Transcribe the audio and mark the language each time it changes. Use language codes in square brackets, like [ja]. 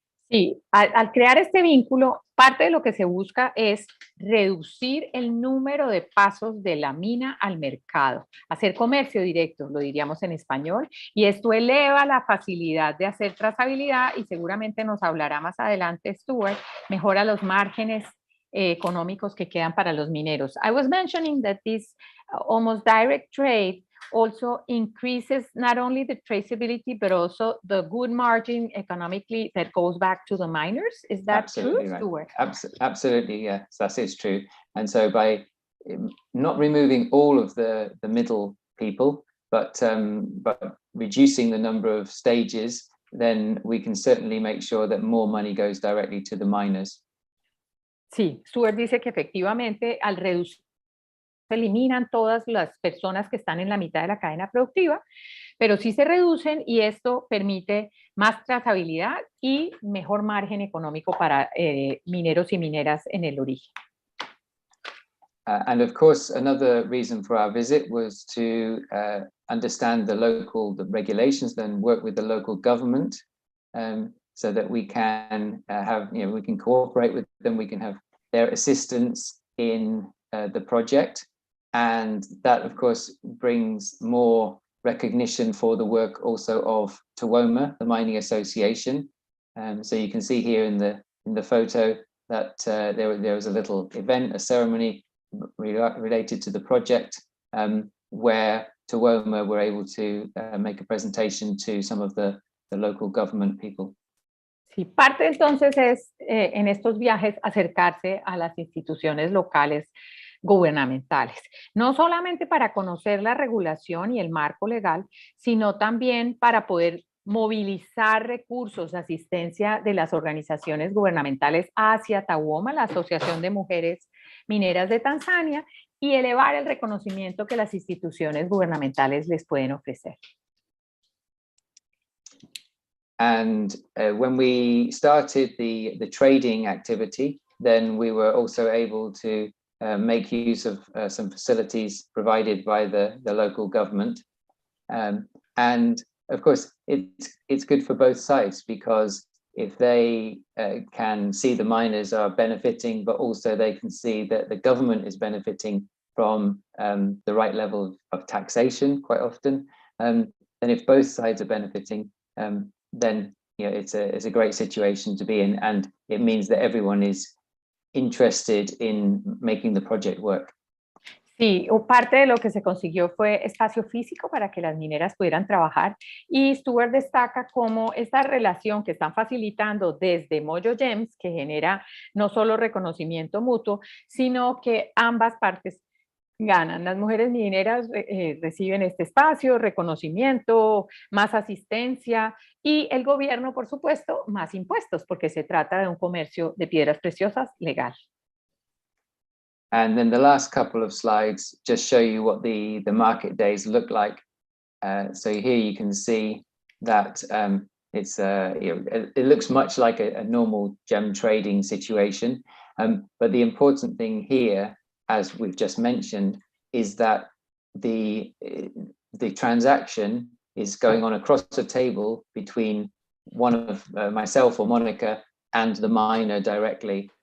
[es] Sí, al crear este vínculo, parte de lo que se busca es reducir el número de pasos de la mina al mercado, hacer comercio directo, lo diríamos en español, y esto eleva la facilidad de hacer trazabilidad y seguramente nos hablará más adelante Stuart, mejora los márgenes económicos que quedan para los mineros. [en] I was mentioning that this almost direct trade also increases not only the traceability, but also the good margin economically that goes back to the miners. Is that Absolutely true, right. Stuart? Absolutely, yes, that is true. And so by not removing all of the middle people, but reducing the number of stages, then we can certainly make sure that more money goes directly to the miners. [es] Sí, Stuart dice que efectivamente al reducir se eliminan todas las personas que están en la mitad de la cadena productiva, pero sí se reducen y esto permite más trazabilidad y mejor margen económico para mineros y mineras en el origen. [en] And of course, another reason for our visit was to understand the regulations, then work with the local government, so that we can we can cooperate with them, we can have their assistance in the project. And that, of course, brings more recognition for the work also of Tuwoma, the Mining Association. So you can see here in the photo that there was a little event, a ceremony related to the project, where Tuwoma were able to make a presentation to some of the local government people. [es] Sí, parte entonces es en estos viajes acercarse a las instituciones locales gubernamentales, no solamente para conocer la regulación y el marco legal, sino también para poder movilizar recursos, asistencia de las organizaciones gubernamentales hacia Tuwoma, la Asociación de Mujeres Mineras de Tanzania, y elevar el reconocimiento que las instituciones gubernamentales les pueden ofrecer. [en] And when we started the trading activity, then we were also able to make use of some facilities provided by the local government. And of course, it's good for both sides, because if they can see the miners are benefiting, but also they can see that the government is benefiting from the right level of taxation quite often, then if both sides are benefiting, then it's a great situation to be in, and it means that everyone is interested in making the project work. [es] Sí, o parte de lo que se consiguió fue espacio físico para que las mineras pudieran trabajar, y Stuart destaca cómo esta relación que están facilitando desde Mojo Gems, que genera no solo reconocimiento mutuo, sino que ambas partes ganan. Las mujeres mineras reciben este espacio, reconocimiento, más asistencia, y el gobierno, por supuesto, más impuestos, porque se trata de un comercio de piedras preciosas legal. [en] And then the last couple of slides just show you what the market days look like. So here you can see that it looks much like a normal gem trading situation. But the important thing here, as we've just mentioned, is that the transaction is going on across the table between one of myself or Monica and the miner directly.